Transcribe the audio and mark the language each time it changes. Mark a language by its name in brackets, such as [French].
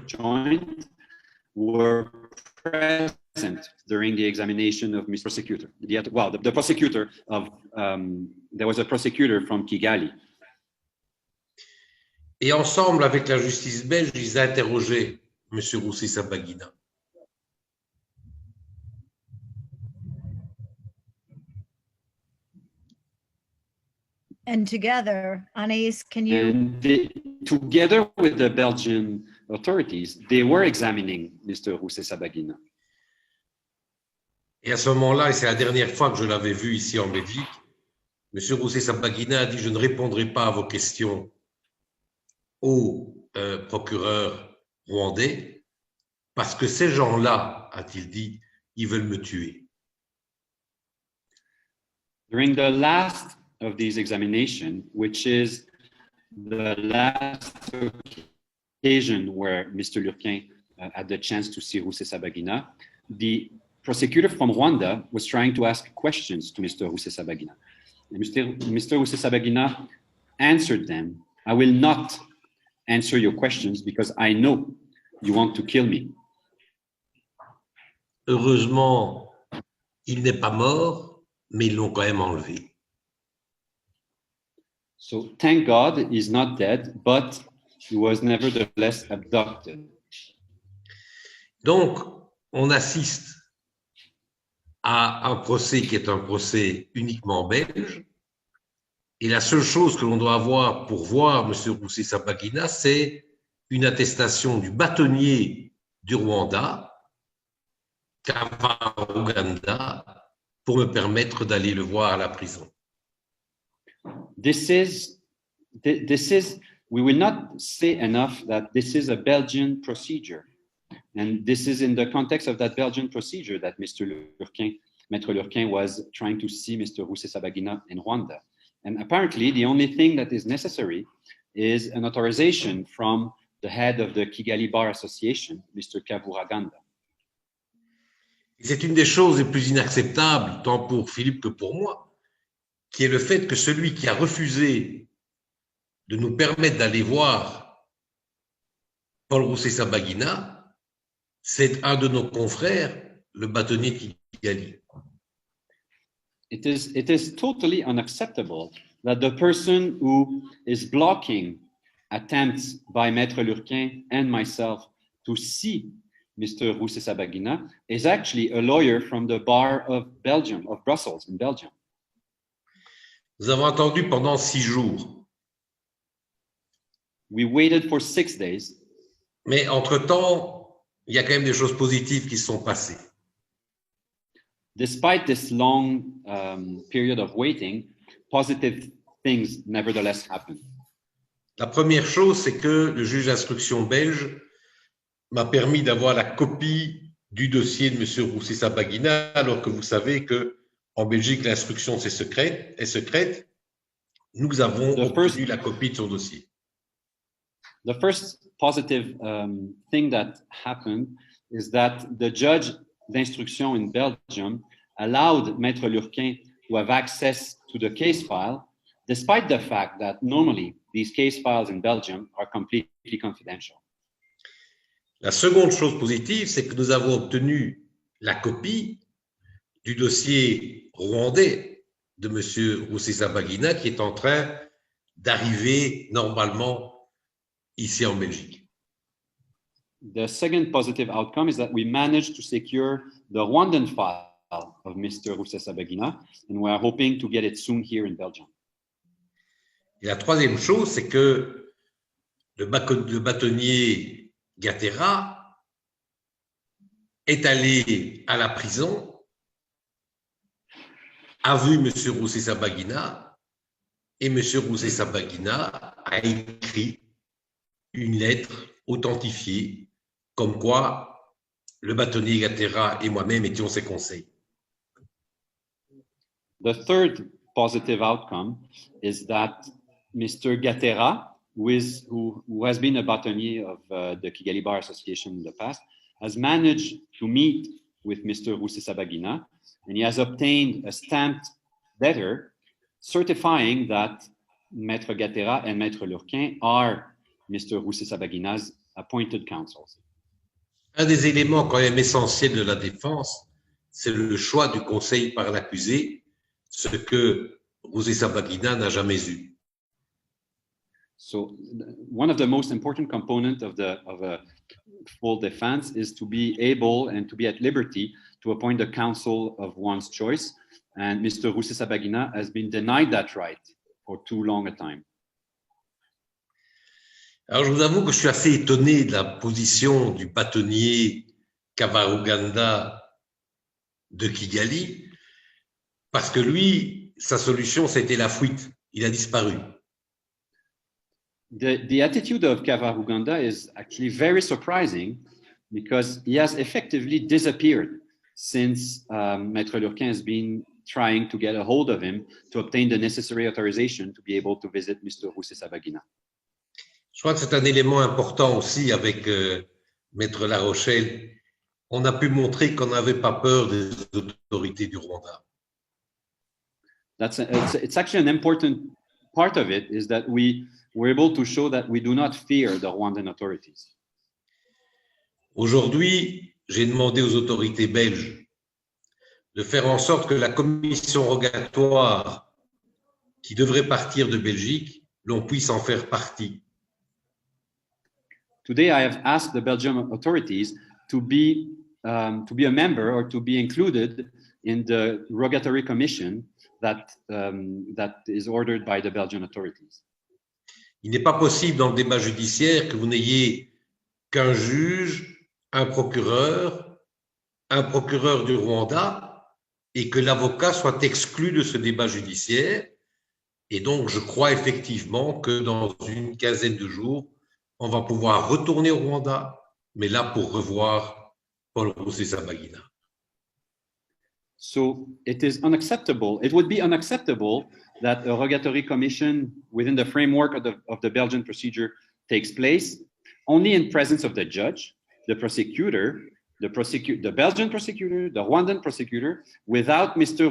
[English] joint were present during the examination of Mr. Prosecutor. The prosecutor of there was a prosecutor from Kigali. [French] Et ensemble avec la justice belge, ils interrogeaient M. Rusesabagina. [English] And together, Anaïs, can you? And together with the Belgian authorities, they were examining Mr. Rusesabagina. [French] Et à ce moment-là, et c'est la dernière fois que je l'avais vu ici en Belgique, M. Rusesabagina a dit « Je ne répondrai pas à vos questions au procureur rwandais parce que ces gens-là, a-t-il dit, ils veulent me tuer. » [English] During the last of these examinations, which is the last occasion where Mr. Lurquin had the chance to see Rusesabagina, the prosecutor from Rwanda was trying to ask questions to Mr. Rusesabagina. And Mr. Rusesabagina answered them, "I will not answer your questions because I know you want to kill me." [French] Heureusement, il n'est pas mort, mais ils l'ont quand même enlevé. [English] So thank God he's not dead, but he was nevertheless abducted. [French] Donc, on assiste à un procès qui est un procès uniquement belge. Et la seule chose que l'on doit avoir pour voir M. Rusesabagina, c'est une attestation du bâtonnier du Rwanda, Kavaruganda, pour me permettre d'aller le voir à la prison. [English] This is, we will not say enough that this is a Belgian procedure. And this is in the context of that Belgian procedure that Mr. Lurquin, Maître Lurquin was trying to see Mr. Rusesabagina in Rwanda. And apparently, the only thing that is necessary is an authorization from the head of the Kigali Bar Association, Mr. Kavuraganda. [French] Et c'est une des choses les plus inacceptables, tant pour Philippe que pour moi, qui est le fait que celui qui a refusé de nous permettre d'aller voir Paul Rusesabagina, c'est un de nos confrères, le bâtonnier de Kigali. [English] It is totally unacceptable that the person who is blocking attempts by Maître Lurquin and myself to see Mr. Rusesabagina is actually a lawyer from the bar of Belgium, of Brussels in Belgium. [French] Nous avons attendu pendant 6 jours. [English] We waited for 6 days. [French] Mais entre-temps, il y a quand même des choses positives qui se sont passées. [English] Despite this long period of waiting, positive things nevertheless happened. [French] La première chose, c'est que le juge d'instruction belge m'a permis d'avoir la copie du dossier de M. Rusesabagina, alors que vous savez qu'en Belgique, l'instruction est secrète. Nous avons obtenu la copie de son dossier. [English] The first positive thing that happened is that the judge d'instruction in Belgium allowed Maître Lurquin to have access to the case file, despite the fact that normally these case files in Belgium are completely confidential. [French] La seconde chose positive, c'est que nous avons obtenu la copie du dossier rwandais de M. Rusesabagina qui est en train d'arriver normalement ici en Belgique. [English] The second positive outcome is that we managed to secure the Rwandan file of Mr. Rusesabagina, and we are hoping to get it soon here in Belgium. [French] Et la troisième chose, c'est que le bâtonnier Gatera est allé à la prison, a vu M. Rusesabagina, et M. Rusesabagina a écrit une lettre authentifiée, comme quoi le bâtonnier Gatera et moi-même étions ses conseils. [English] The third positive outcome is that Mr. Gatera, who has been a bâtonnier of the Kigali Bar Association in the past, has managed to meet with Mr. Rusesabagina, and he has obtained a stamped letter certifying that Maître Gatera and Maître Lurquin are Mr. Rusesabagina's appointed counsels. [French] Un des éléments quand même essentiels de la défense, c'est le choix du conseil par l'accusé, ce que Rusesabagina n'a jamais eu. [English] So one of the most important components of a full defense is to be able and to be at liberty to appoint the counsel of one's choice. And Mr. Rusesabagina has been denied that right for too long a time. [French] Alors je vous avoue que je suis assez étonné de la position du bâtonnier Kavuraganda de Kigali, parce que lui, sa solution, c'était la fuite. Il a disparu. [English] The attitude of Kavuraganda is actually very surprising because he has effectively disappeared since Maître Lurquin has been trying to get a hold of him to obtain the necessary authorization to be able to visit Mr. Rusesabagina. [French] Je crois que c'est un élément important aussi avec Maître La Rochelle. On a pu montrer qu'on n'avait pas peur des autorités du Rwanda. [English] It's actually an important part of it is that we were able to show that we do not fear the Rwandan authorities. [French] Aujourd'hui, j'ai demandé aux autorités belges de faire en sorte que la commission rogatoire qui devrait partir de Belgique, l'on puisse en faire partie. [English] Today, I have asked the Belgian authorities to be a member or to be included in the rogatory commission that is ordered by the Belgian authorities. [French] Il n'est pas possible dans le débat judiciaire que vous n'ayez qu'un juge, un procureur du Rwanda, et que l'avocat soit exclu de ce débat judiciaire. Et donc, je crois effectivement que dans une quinzaine de jours, on va pouvoir retourner au Rwanda, mais là pour revoir Paul Rusesabagina. [English] So it is unacceptable. It would be unacceptable that a rogatory commission within the framework of the Belgian procedure takes place only in presence of the judge, the prosecutor, the Belgian prosecutor, the Rwandan prosecutor, without Mr.